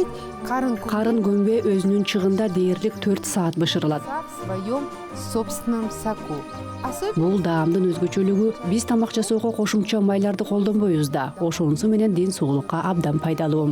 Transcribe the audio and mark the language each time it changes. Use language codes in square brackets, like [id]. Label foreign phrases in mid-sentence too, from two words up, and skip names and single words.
[ky] Карын көмбө өзүнүн чыгында дээрлик 4 саат бышырылат. [ru] В своем собственном соку. [ky] Бул даамдын өзгөчөлүгү биз тамак жасоого кошумча майларды колдонбойбуз да, ошонусу менен ден соолукка абдан пайдалуу.